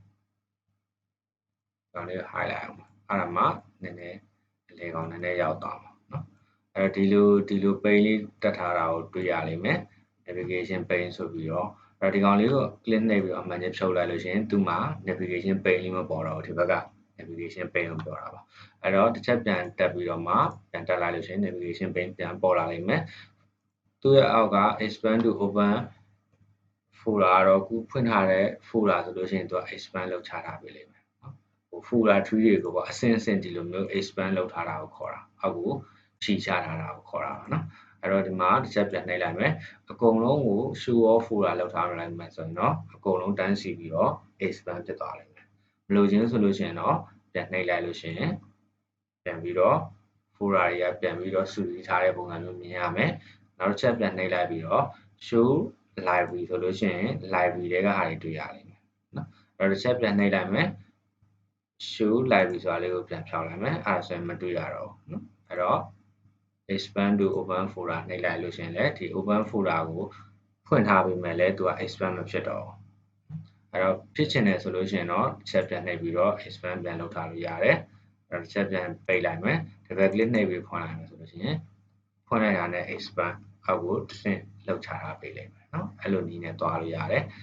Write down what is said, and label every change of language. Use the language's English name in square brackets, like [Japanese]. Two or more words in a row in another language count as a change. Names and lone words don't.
[Burmese] ဒါလေး highlight အောင်အဲ့ဒါမှနည်းနည်းအလေကောင်နည်းနည်းရောက်သွားမှာနော်အဲ့တော့ဒီလို pane လေးတက်ထားတာကိုတွေ့ရလိမ့်မယ် [English] navigation pane [Burmese] ဆိုပြီးတော့အဲ့တော့ဒီကောင်လေးကို click နှိပ်ပြီးတော့အမှန်ကြီးဖြုတ်လိုက်လို့ရှိရင်သူ့မှာ [English] navigation pane [Burmese] လေးမပေါ်တော့ဘူးဒီဘက်က [English] navigation pane [Burmese] ကိုပြောတာပါအဲ့တော့တစ်ချက်ပြန်တက်ပြီးတော့မှပြန်တက်လိုက်လို့ရှိရင် [English] navigation pane [Burmese] ပြန် ပေါ်လာလိမ့်မယ်သူ့ရဲ့အောက်က [English] expand to open folder [Burmese] ကတော့ခုဖွင့်ထားတဲ့ folder ဆိုလို့ရှိရင်သူက expand လုပ်ချထားပေးလိမ့်မယ်နော်ဟို [English] folder tree [Burmese] တွေကိုပေါ့အဆင့်အဆင့်ဒီလိုမျိုး expand လုပ်ထားတာကိုခေါ်တာအောက်ကိုဖြီးချထားတာကိုခေါ်တာပါနော်အဲ့တော့ဒီမှာတစ်ချက်ပြန်နှိပ်လိုက် မယ်အကုန်လုံးကို [English] show off folder [Burmese] လောက်ထားလိုက်မယ်ဆိုရင်တော့အကုန်လုံးတန်းစီပြီးတော့ expand ဖြစ်သွားလိမ့်မယ်မလိုချင်ဆိုလို့ရှိရင်တော့ပြန်နှိပ်လိုက်လို့ရှိရင်ပြန်ပြီးတော့ folder တွေကပြန် ပြီးတော့စုစည်းထားတဲ့ပုံစံမျိုးမြင်ရမယ်နောက်တစ်ချက်ပြန်နှိပ်လိုက်ပြီးတော့ [English] show library [Burmese] ဆိုလို့ရှိရင် library တွေကဟာတွေတွေ့ရလိမ့်မယ်နော်အဲ့တော့တစ်ချက် ပြန်နှိပ်လိုက်မယ် [English] show library [Burmese] ဆိုတာလေးကိုပြန်ဖြောင်းလိုက်မယ်အဲ့ဒါဆိုရင်မတွေ့ရတော့ဘူးနော်အဲ့တော့ [English] expand to open folder [Burmese] နှိပ်လိုက်လို့ရှိရင်လည်းဒီ [English] open folder [Burmese] ကိုဖွင့်ထားပေးမယ်လဲသူက expand မဖြစ်တော့ဘူးအဲ့တော့ဖြစ်ချင်တယ်ဆိုလို့ရှိရင်တော့တစ်ချက်ပြန်နှိပ်ပြီးတော့ expand ပြန်လုပ်ထားလို့ရတယ်အဲ့တော့တစ်ချက်ပြန်ပိတ်လိုက်မယ် [English] double click [Burmese] နှိပ်ပြီးဖွင့်လိုက်မယ်ဆိုလို့ရှိရင်ဖွင့်လိုက်တာနဲ့ expand အောက်ကိုတစ်ဆင့်လောက်ချထားပေးလိမ့်မယ်เนาะအဲ့လိုနည်းနဲ့တွားလို့ရတယ်